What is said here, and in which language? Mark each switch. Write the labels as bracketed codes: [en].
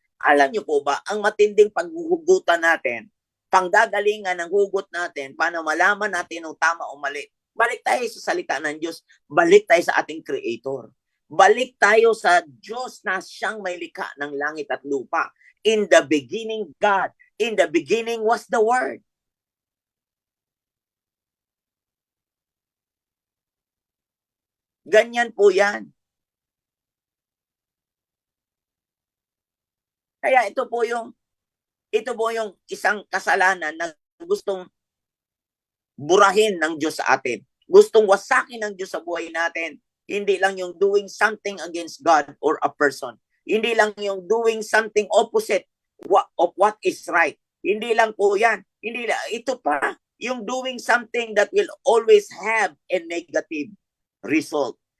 [tl] Alam niyo po ba, ang matinding paghuhugutan natin, panggagalingan ng hugot natin, paano malaman natin yung tama o mali. Balik tayo sa salita ng Diyos, balik tayo sa ating Creator. Balik tayo sa Diyos na siyang may likha ng langit at lupa. [en] In the beginning, God. In the beginning was the Word. [tl] Ganyan po yan. Kaya ito po yung isang kasalanan na gustong burahin ng Diyos sa atin. Gustong wasakin ng Diyos sa buhay natin. Hindi lang yung [en] doing something against God or a person. [tl] Hindi lang yung [en] doing something opposite of what is right. [tl] Hindi lang po yan. Hindi lang, ito pa, yung [en] doing something that will always have a negative result.